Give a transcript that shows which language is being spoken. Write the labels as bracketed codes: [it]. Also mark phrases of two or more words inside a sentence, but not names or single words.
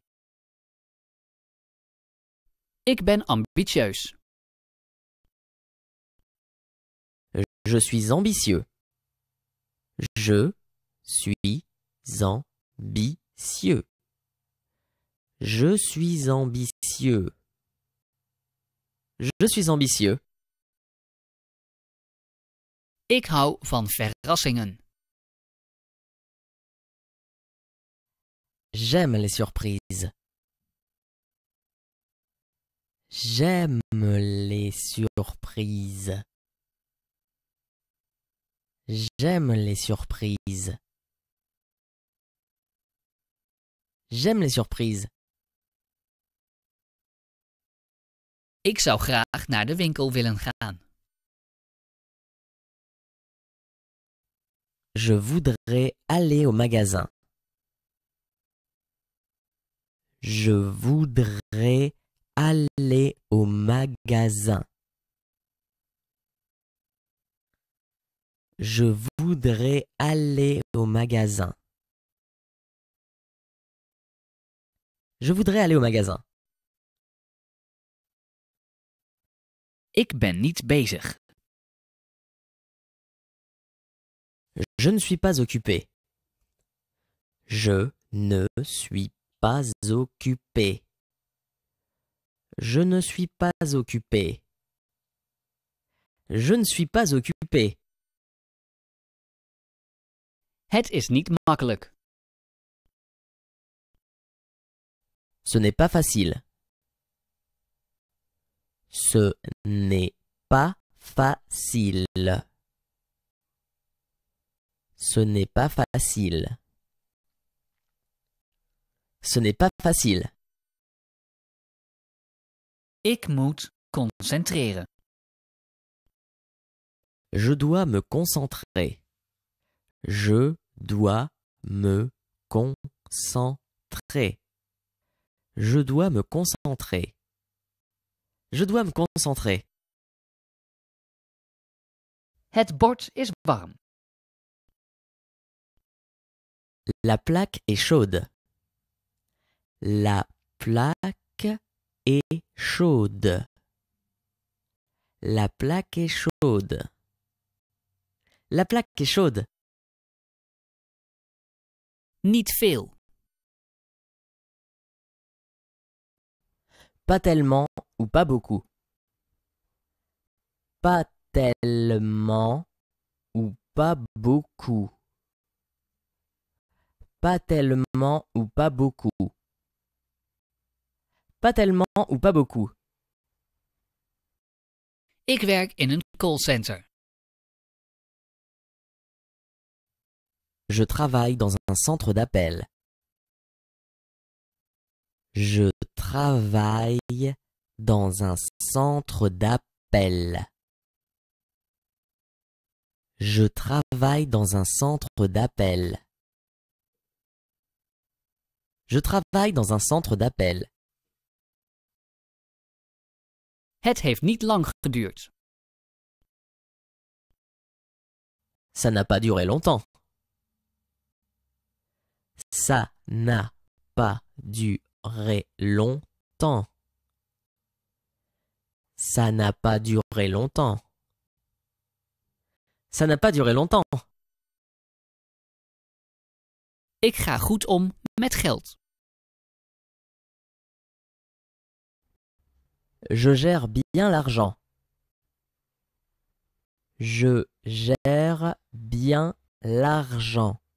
[nl] Ik ben ambitieus. [fr] Je suis ambitieux. Je suis ambitieux. Je suis ambitieux. Je suis ambitieux. [nl] Ik hou van verrassingen. [fr] J'aime les surprises. J'aime les surprises. J'aime les surprises. J'aime les surprises. [nl] Ik zou graag naar de winkel willen gaan. [fr] Je voudrais aller au magasin. Je voudrais aller au magasin. Je voudrais aller au magasin. Je voudrais aller au magasin. [nl] Ik ben niet bezig. [fr] Je ne suis pas occupé. Je ne suis pas occupé. Je ne suis pas occupé. Je ne suis pas occupé. [nl] Het is niet makkelijk. [fr] Ce n'est pas facile. Ce n'est pas facile. Ce n'est pas facile. Ce n'est pas facile. [nl] Ik moet concentreren. [fr] Je dois me concentrer. Je dois me concentrer. Je dois me concentrer. Je dois me concentrer. [nl] Het bord is warm. [fr] La plaque est chaude. La plaque est chaude. La plaque est chaude. La plaque est chaude. [nl] Niet veel. [fr] Pas tellement ou pas beaucoup. Pas tellement ou pas beaucoup. Pas tellement ou pas beaucoup. Pas tellement ou pas beaucoup. [nl] Ik werk in een callcenter. [fr] Je travaille dans un centre d'appel. Je travaille dans un centre d'appel. Je travaille dans un centre d'appel. Je travaille dans un centre d'appel. [nl] Het heeft niet lang geduurd. [fr] Ça n'a pas duré longtemps. Ça n'a pas duré longtemps. Ça n'a pas duré longtemps. Ça n'a pas duré longtemps. [nl] Ik ga goed om met geld. [fr] Je gère bien l'argent. Je gère bien l'argent.